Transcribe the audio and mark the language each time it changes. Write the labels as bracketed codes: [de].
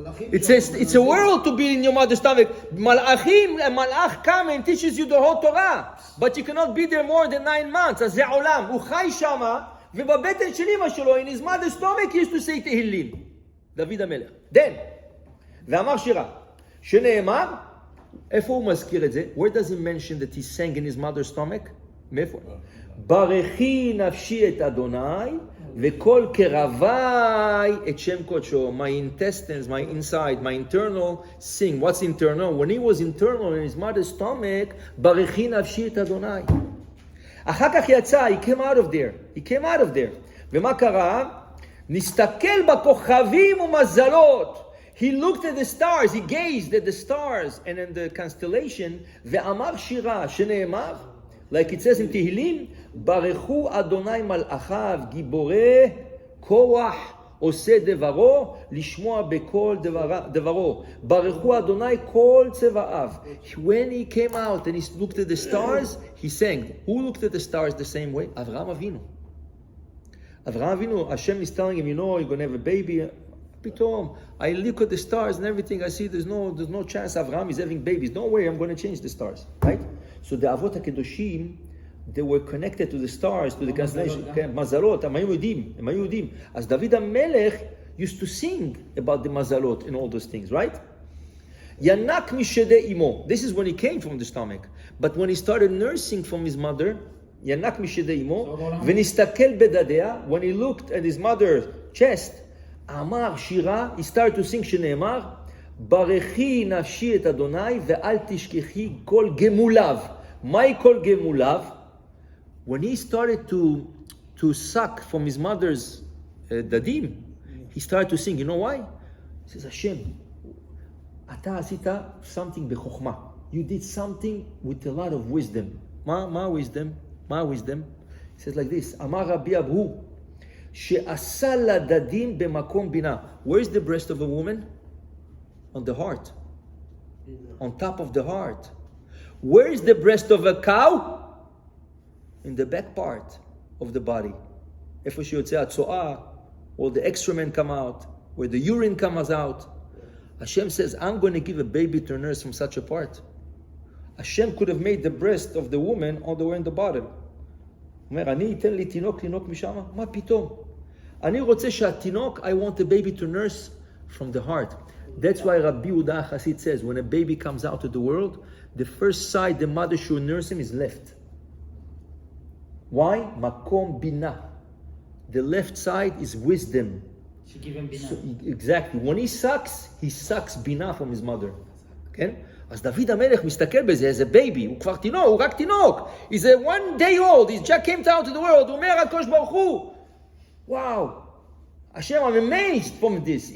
[en] It's a world to be in your mother's stomach. מלאכים, a malach come and teaches you the whole Torah. But you cannot be there more than 9 months. [he] אז זה עולם. הוא חי שמה, ובבטן של אמא שלו, [en] in his mother's stomach, he used to say תהילים. [he] דוד המלך. Then, ואמר שירה, שנאמר, איפה הוא מזכיר את זה? [en] Where does he mention that he sang in his mother's stomach? [he] מאיפה? ברכי נפשי את אדוני, וכל קרבי את שם קודשו. [en] My intestines, my inside, my internal sing. What's internal? When he was internal in his mother's stomach, ברכי נפשי את אדוני. [he] אחר כך יצא, [en] he came out of there. [he] ומה קרה? נסתכל בכוכבים ומזלות. [en] He looked at the stars, he gazed at the stars and in the constellation, ואמר שירה, שנאמר, like it says in [he] תהילים, ברכו אדוני מלאכיו, גיבורי כוח עושה דברו, לשמוע בכל דברו. ברכו אדוני כל צבאיו. [en] When he came out and he looked at the stars, he sang. Who looked at the stars the same way? אברהם אבינו. אברהם אבינו, Hashem is telling him, you know, you're going to have a baby. פתאום, I look at the stars and everything, I see there's no chance Avraham is having babies. Don't worry, I'm going to change the stars. Right? So the Avot HaKedoshim, they were connected to the stars, to the constellation. [he] Mazalot, הם היו יודעים. [en] As David HaMelech used to sing about the mazalot and all those things, right? [he] Yanak mishede imo. [en] This is when he came from the stomach. But when he started nursing from his mother, Yanak mishede imo, [he] v'nistakel bedadea, [en] when he looked at his mother's chest, [he] אמר שירה, [en] he started to sing [he] שנאמר, ברכי נפשי את אדוני ואל תשכחי כל גמוליו. מהי כל גמוליו? [en] When he started to suck from his mother's dadim, he started to sing. You know why? He says, Hashem, [he] אתה עשית [en] something בחוכמה. You did something with a lot of wisdom. מה wisdom? מה wisdom? [he] He says like this, אמר רבי אבהו, שעשה לדדים במקום בינה. [en] Where's the breast of a woman? On the heart. On top of the heart. Where's the breast of a cow? In the back part of the body. [he] איפה שיוצא הצואה, [en] all the excrement come out, where the urine comes out. Hashem says, I'm going to give a baby to a nurse from such a part. Hashem could have made the breast of the woman all the way in the bottom. [he] אומר, אני אתן לי תינוק לנוק משם? מה פתאום? אני רוצה שהתינוק, [en] I want the baby to nurse from the heart. That's why Rabbi Yehuda HaChassid says, when a baby comes out of the world, the first side the mother should nurse him is left. Why? Makom bina. The left side is wisdom. She give him bina. So, exactly. When he sucks bina from his mother. [he] כן? אז דוד המלך מסתכל בזה, איזה בייבי, הוא כבר תינוק, הוא רק תינוק. [en] He's a 1 day old, he just came out to the world, [he] הוא אומר הקדוש ברוך הוא, וואו, השם, [en] I'm amazed from this.